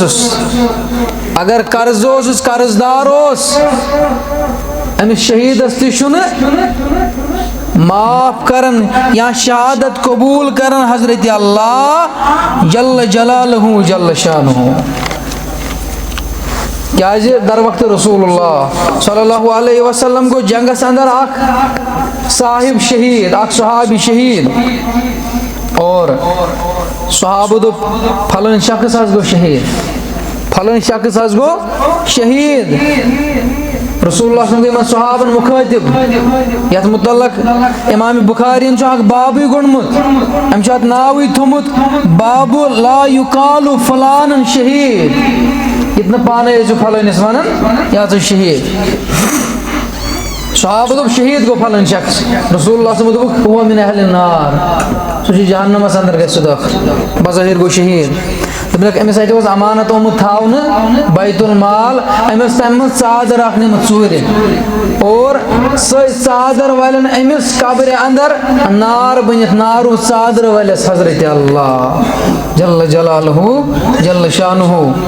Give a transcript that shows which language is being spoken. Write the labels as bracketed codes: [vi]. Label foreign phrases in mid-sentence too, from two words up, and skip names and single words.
[ks] اوسُس قرض دار اوس أمِس شہیدس تہِ چھُنہٕ معاف کرن یا شہادت قبوٗل کرن حضرت اللہ [ar] جل جلالہ جل شانہ [ks] کیٛازِ در وقت رسول اللہ [ar] صلی اللہ علیہ وسلم [ks] گوٚو جنگس اندر اکھ صاحب شہید اکھ صحابی شہید اور صحابہ دوٚپ پھلٲنۍ شخص حظ گوٚو شہید پھلٲنۍ شخص حظ گوٚو شہید رسول اللہ [ar] صلی اللہ علیہ وسلم [ks] یِمن صحابن مُخٲطِب یتھ متعلق امام بخارین چھُ اکھ بابٕے گوٚنڈمُت أمۍ چھُ اتھ ناوٕے تھوٚمُت باب [ar] لا یُقال فلان شہید [ks] یِتھ نہٕ پانے ٲسِو پھلٲنِس ونان یہِ ہسا چھُ شہید صحابہ دوٚپ شہید گوٚو پھلٲنۍ شخص رسول اللہ [ar] صلی اللہ علیہ وسلم [ks] دوٚپُکھ [ar] هو من اہل النار [ks] سُہ چھُ جہنمس اندر گژھِ سُہ دٲخل بظٲہِر گوٚو شہید دوٚپُکھ أمِس اَتہِ اوس امانت آمُت تھاونہٕ بیت المال أمۍ ٲس تَمہِ منٛز ژادر اکھ نِمٕژ ژوٗرِ اور سۄے ژادر والٮ۪ن أمِس قبرِ اندر نار بٔنِتھ نارو ژادر وٲلِس حضرت اللہ [ar] جل جلالہ جل شانہ